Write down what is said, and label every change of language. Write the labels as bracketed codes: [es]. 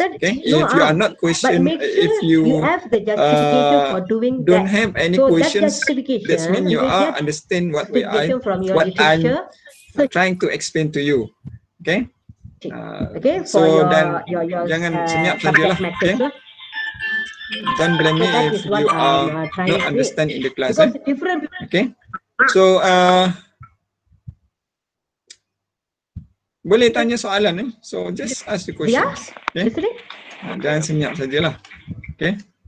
[en] Okay, if you are not if you have the justification for doing don't have any questions, that means you are understand what I'm trying to explain to you. Okay. So then [ms] jangan senyap sajalah. [en] Okay. Don't blame me if you are not understand in the class. Okay. So [ms] boleh tanya soalan [en] so just ask the questions. Okay. [ms] Jangan senyap sajalah. [en] Okay.